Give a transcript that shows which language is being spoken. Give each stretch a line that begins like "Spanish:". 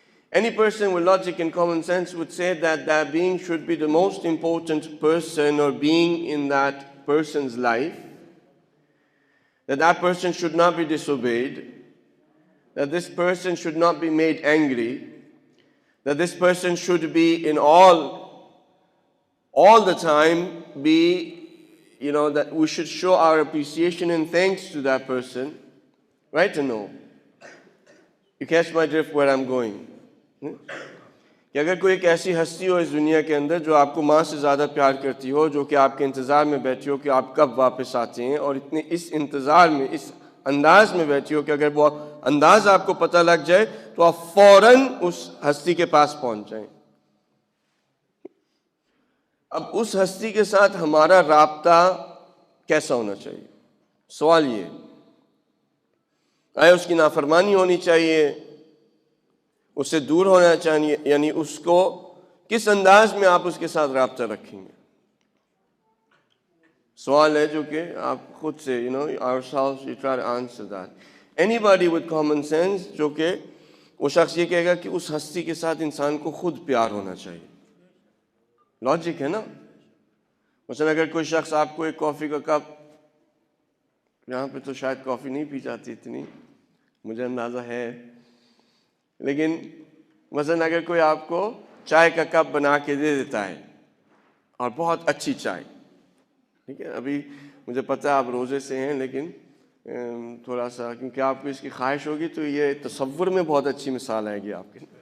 English: Any person with logic and common sense would say that that being should be the most important person or being in that person's life, that that person should not be disobeyed, that this person should not be made angry, that this person should be in all the time be, you know, that we should show our appreciation and thanks to that person, right or no? You catch my drift where I'm going?
Hindi: कि अगर कोई एक ऐसी हस्ती हो इस दुनिया के अंदर जो आपको माँ से ज़्यादा प्यार करती हो, जो कि आपके इंतज़ार में बैठी हो कि आप कब वापस आते हैं, और इतने इस इंतज़ार में, इस अंदाज में बैठी हो कि अगर वो अंदाज आपको पता लग जाए तो आप फ़ौरन उस हस्ती के पास पहुंच जाएं। अब उस हस्ती के साथ हमारा राब्ता कैसा होना चाहिए? सवाल ये, आया उसकी नाफरमानी होनी चाहिए, उससे दूर होना चाहिए, यानी उसको किस अंदाज में आप उसके साथ राब्ता रखेंगे? सवाल है जो कि आप खुद से,
English: you know, ourselves, you try to answer that. Anybody with common sense,
Hindi: जो कि वो शख्स ये कहेगा कि उस हस्ती के साथ इंसान को खुद प्यार होना चाहिए। लॉजिक है ना? मसलन अगर कोई शख्स आपको एक कॉफ़ी का कप, यहाँ पे तो शायद कॉफ़ी नहीं पी जाती इतनी, मुझे अंदाज़ा है, लेकिन मसलन अगर कोई आपको चाय का कप बना के दे देता है और बहुत अच्छी चाय, ठीक है, अभी मुझे पता है आप रोज़े से हैं, लेकिन थोड़ा सा क्योंकि आपको इसकी ख्वाहिश होगी तो ये तसव्वुर में बहुत अच्छी मिसाल आएगी आपके